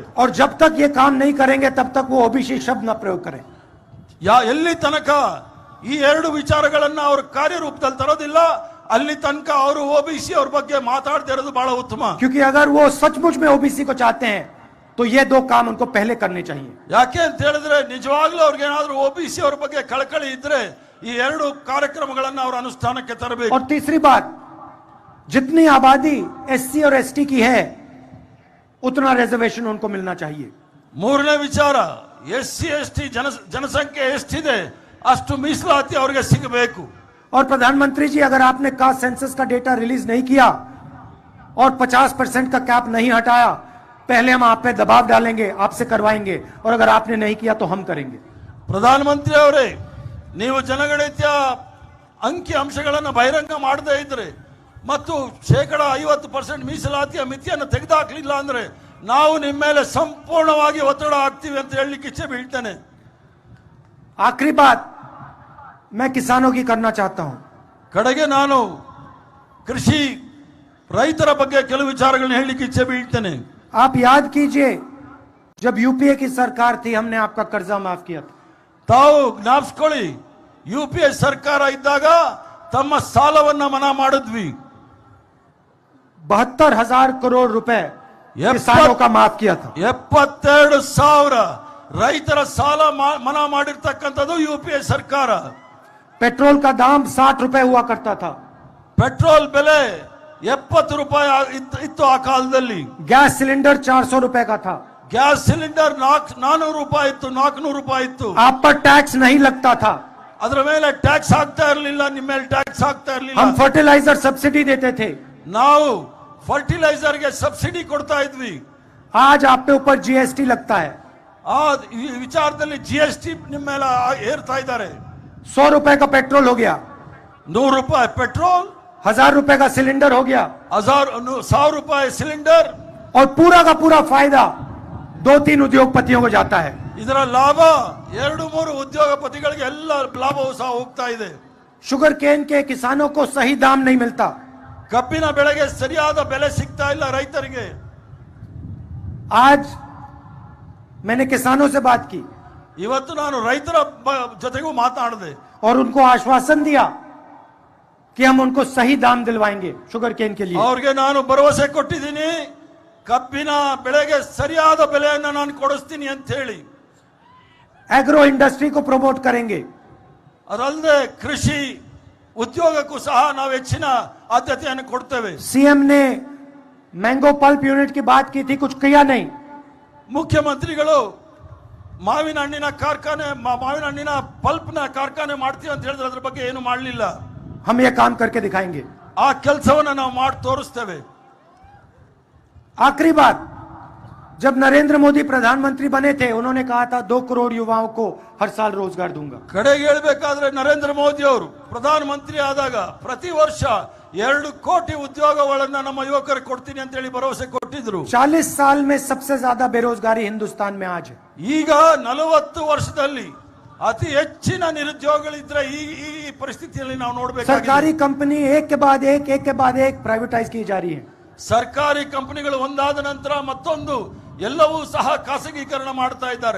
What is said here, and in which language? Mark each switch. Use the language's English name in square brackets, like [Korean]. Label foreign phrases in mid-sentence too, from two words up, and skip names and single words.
[Hindi] और जब तक ये काम नहीं करेंगे तब तक वो ओबीसी शब्द न प्रयोग करें. [Kannada] ಎಲ್ಲಿ ತನಕ ಈ 2 ವಿಚಾರಗಳನ್ನ ಅವರು ಕಾರ್ಯರೂಪದಲ್ಲಿ ತರೋದಿಲ್ಲ ಅಲ್ಲಿ ತನಕ ಅವರು ಓಬಿಸಿ ಅವ್ರ ಬಗ್ಗೆ ಮಾತಾಡದೇ ಇರೋದು ಬಹಳ ಉತ್ತಮ. [Hindi] क्योंकि अगर वो सचमुच में ओबीसी को चाहते हैं तो ये 2 काम उनको पहले करने चाहिए. [Kannada] ಯಾಕೆ ಅಂತ ಹೇಳಿದ್ರೆ ನಿಜವಾಗ್ಲೂ ಅವ್ರಿಗೆ ಏನಾದ್ರೂ ಓಬಿಸಿ ಅವ್ರ ಬಗ್ಗೆ ಕಳಕಳಿ ಇದ್ರೆ ಈ 2 ಕಾರ್ಯಕ್ರಮಗಳನ್ನ ಅವರು ಅನುಷ್ಠಾನಕ್ಕೆ ತರಬೇಕು. [Hindi] और तीसरी बात, जितनी आबादी एससी और एसटी की है उतना रिजर्वेशन उनको मिलना चाहिए. [Kannada] ಮೂರನೇ ವಿಚಾರ, ಎಸ್ಸಿ, ಎಸ್ಟಿ ಜನಸಂಖ್ಯೆ ಎಷ್ಟಿದೆ ಅಷ್ಟು ಮೀಸಲಾತಿ ಅವರಿಗೆ ಸಿಗಬೇಕು. [Hindi] और प्रधानमंत्री जी, अगर आपने [English] caste census [Hindi] का [English] data release [Hindi] नहीं किया और 50% का कैप नहीं हटाया, पहले हम आप पे दबाव डालेंगे, आपसे करवाएंगे, और अगर आपने नहीं किया तो हम करेंगे. [Kannada] ಪ್ರಧಾನಮಂತ್ರಿ ಅವರೇ, ನೀವು ಜನಗಣತಿಯ ಅಂಕಿ ಅಂಶಗಳನ್ನು ಬಹಿರಂಗ ಮಾಡದೇ ಇದ್ರೆ ಮತ್ತು 50% ಮೀಸಲಾತಿಯ ಮಿತಿಯನ್ನು ತೆಗೆದುಹಾಕಲಿಲ್ಲ ಅಂದ್ರೆ ನಾವು ನಿಮ್ಮ ಮೇಲೆ ಸಂಪೂರ್ಣವಾಗಿ ಒತ್ತಡ ಹಾಕ್ತೀವಿ ಅಂತ ಹೇಳಲಿಕ್ಕೆ ಇಚ್ಛೆ ಬೀಳ್ತೇನೆ. [Hindi] आखिरी बात मैं किसानों की करना चाहता हूं. [Kannada] ಕಡೆಗೆ ನಾನು ಕೃಷಿ ರೈತರ ಬಗ್ಗೆ ಕೆಲವು ವಿಚಾರಗಳನ್ನು ಹೇಳಲಿಕ್ಕೆ ಇಚ್ಛೆ ಬೀಳ್ತೇನೆ. [Hindi] आप याद कीजिए, जब यूपीए की सरकार थी हमने आपका कर्जा माफ किया था। [Kannada] ತಾವು ಜ್ಞಾಪಿಸ್ಕೊಳ್ಳಿ, UPA ಸರ್ಕಾರ ಇದ್ದಾಗ ತಮ್ಮ ಸಾಲವನ್ನ ಮನಾ ಮಾಡಿದ್ವಿ. [Hindi] 72,000 करोड़ रुपए किसानों का माफ किया था। [Kannada] 72,000 ರೈತರ ಸಾಲ ಮನಾ ಮಾಡಿರ್ತಕ್ಕಂಥದ್ದು UPA ಸರ್ಕಾರ. [Hindi] पेट्रोल का दाम 60 रुपए हुआ करता था। [Kannada] ಪೆಟ್ರೋಲ್ ಬೆಲೆ 70 ರೂಪಾಯಿ ಇತ್ತು ಆ ಕಾಲದಲ್ಲಿ. [Hindi] गैस सिलेंडर 400 रुपए का था। [Kannada] ಗ್ಯಾಸ್ ಸಿಲಿಂಡರ್ 400 ರೂಪಾಯಿ ಇತ್ತು, 400 ರೂಪಾಯಿ ಇತ್ತು. [Hindi] आप पर टैक्स नहीं लगता था। [Kannada] ಅದರ ಮೇಲೆ ಟ್ಯಾಕ್ಸ್ ಹಾಕ್ತಾ ಇರಲಿಲ್ಲ, ನಿಮ್ಮ ಮೇಲೆ ಟ್ಯಾಕ್ಸ್ ಹಾಕ್ತಾ ಇರಲಿಲ್ಲ. [Hindi] हम [English] fertilizer subsidy [Hindi] देते थे। [Kannada] ನಾವು ಫರ್ಟಿಲೈಸರ್ಗೆ ಸಬ್ಸಿಡಿ ಕೊಡ್ತಾ ಇದ್ವಿ. [Hindi] आज आप पे ऊपर जीएसटी लगता है। [Kannada] ಆ ವಿಚಾರದಲ್ಲಿ GST ನಿಮ್ಮ ಮೇಲೆ ಏರ್ತಾ ಇದ್ದಾರೆ. [Hindi] 100 रुपए का पेट्रोल हो गया, [Kannada] 100 ರೂಪಾಯಿ ಪೆಟ್ರೋಲ್, [Hindi] 1000 रुपए का सिलेंडर हो गया, [Kannada] 1,000 ರೂಪಾಯಿ ಸಿಲಿಂಡರ್. [Hindi] और पूरा का पूरा फायदा 2-3 उद्योगपतियों को जाता है। [Kannada] ಇದರ ಲಾಭ 2-3 ಉದ್ಯೋಗಪತಿಗಳಿಗೆ ಎಲ್ಲ ಲಾಭವೂ ಸಹ ಹೋಗ್ತಾ ಇದೆ. [English] sugar cane [Hindi] के किसानों को सही दाम नहीं मिलता। [Kannada] ಕಬ್ಬಿನ ಬೆಳೆಗೆ ಸರಿಯಾದ ಬೆಲೆ ಸಿಗ್ತಾ ಇಲ್ಲ ರೈತರಿಗೆ. [Hindi] आज मैंने किसानों से बात की [Kannada] ಇವತ್ತು ನಾನು ರೈತರ ಜೊತೆಗೂ ಮಾತಾಡಿದೆ. [Hindi] और उनको आश्वासन दिया कि हम उनको सही दाम दिलवाएंगे [English] sugar cane [Hindi] के लिए। [Kannada] ಅವ್ರಿಗೆ ನಾನು ಭರವಸೆ ಕೊಟ್ಟಿದ್ದೀನಿ, ಕಬ್ಬಿನ ಬೆಳೆಗೆ ಸರಿಯಾದ ಬೆಲೆಯನ್ನು ನಾನು ಕೊಡಿಸ್ತೀನಿ ಅಂತ ಹೇಳಿ. [English] agro industry [Hindi] को प्रमोट करेंगे। [Kannada] ಅದಲ್ಲದೆ ಕೃಷಿ ಉದ್ಯೋಗಕ್ಕೂ ಸಹ ನಾವು ಹೆಚ್ಚಿನ ಆದ್ಯತೆಯನ್ನು ಕೊಡ್ತೇವೆ. [Hindi] सीएम ने [English] mango pulp unit [Hindi] की बात की थी, कुछ किया नहीं। [Kannada] ಮುಖ್ಯಮಂತ್ರಿಗಳು ಮಾವಿನ ಹಣ್ಣಿನ ಕಾರ್ಖಾನೆ, ಮಾವಿನ ಹಣ್ಣಿನ ಪಲ್ಪ್ನ ಕಾರ್ಖಾನೆ ಮಾಡ್ತೀವಿ ಅಂತ ಹೇಳಿದ್ರೆ ಅದ್ರ ಬಗ್ಗೆ ಏನು ಮಾಡಲಿಲ್ಲ. [Hindi] हम ये काम करके दिखाएंगे। [Kannada] ಆ ಕೆಲಸವನ್ನ ನಾವು ಮಾಡಿ ತೋರಿಸ್ತೇವೆ. [Hindi] आखिरी बात, जब नरेंद्र मोदी प्रधानमंत्री बने थे उन्होंने कहा था 2 करोड़ युवाओं को हर साल रोजगार दूंगा। [Kannada] ಕಡೆಗೆ ಹೇಳ್ಬೇಕಾದ್ರೆ ನರೇಂದ್ರ ಮೋದಿ ಅವರು ಪ್ರಧಾನ ಮಂತ್ರಿ ಆದಾಗ ಪ್ರತಿ ವರ್ಷ 2 ಕೋಟಿ ಉದ್ಯೋಗಗಳನ್ನ ನಮ್ಮ ಯುವಕರಿಗೆ ಕೊಡ್ತೀನಿ ಅಂತ ಹೇಳಿ ಭರವಸೆ ಕೊಟ್ಟಿದ್ರು. [Hindi] 40 साल में सबसे ज्यादा बेरोजगारी हिंदुस्तान में आज है। [Kannada] ಈಗ 40 ವರ್ಷದಲ್ಲಿ ಅತಿ ಹೆಚ್ಚಿನ ನಿರುದ್ಯೋಗಗಳಿದ್ರೆ ಈ ಪರಿಸ್ಥಿತಿಯಲ್ಲಿ ನಾವು ನೋಡಬೇಕಾಗಿದೆ. [Hindi] सरकारी कंपनी एक के बाद एक प्राइवेटाइज की जा रही है। [Kannada] ಸರ್ಕಾರಿ ಕಂಪನಿಗಳು ಒಂದಾದ ನಂತರ ಮತ್ತೊಂದು ಎಲ್ಲವೂ ಸಹ ಖಾಸಗೀಕರಣ ಮಾಡ್ತಾ ಇದ್ದಾರೆ.